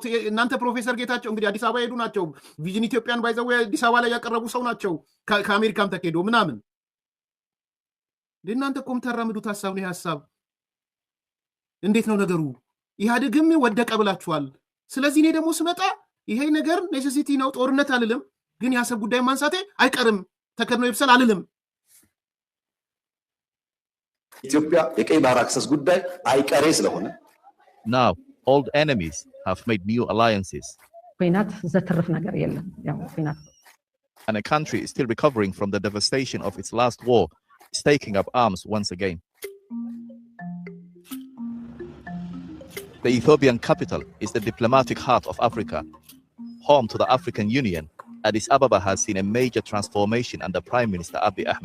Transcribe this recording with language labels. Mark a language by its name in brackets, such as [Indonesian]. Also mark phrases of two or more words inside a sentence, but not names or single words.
[Amharic] እናንተ ፕሮፌሰር ጌታቸው እንግዲህ አዲስ አበባ ሄዱ ናቸው። ቪዥን ኢትዮጵያን ባይዘው አዲስ አበባ ላይ ያቀረቡ ሰው ናቸው። ከአሜሪካም ተከዶ ምናምን እናንተ እኮ የምታራምዱት ሐሳብ ነው። ሐሳብ እንዴት ነው ነገሩ? ኢህአዴግም ወደቀ ብላችኋል። ስለዚህ እኔ ደግሞ ስመጣ ይሄ ነገር ኔሴሲቲ ነው፣ ጦርነት አልልም፣ ግን የሐሳብ ጉዳይ ማንሳቴ አይቀርም፣ ተከድኖ ይብሰል አልልም። ኢትዮጵያ የቀይ ባህር አክሰስ ጉዳይ አይቀሬ ስለሆነ [English] now old enemies have made new alliances [Amharic] ኩናት ዘትርፍ ነገር የለም። ያው ኩናት [English] and a country is still recovering from the devastation of its last war is taking up arms once again. The Ethiopian capital is the diplomatic heart of Africa, home to the African Union. Addis Ababa has seen a major transformation under Prime Minister Abiy Ahmed.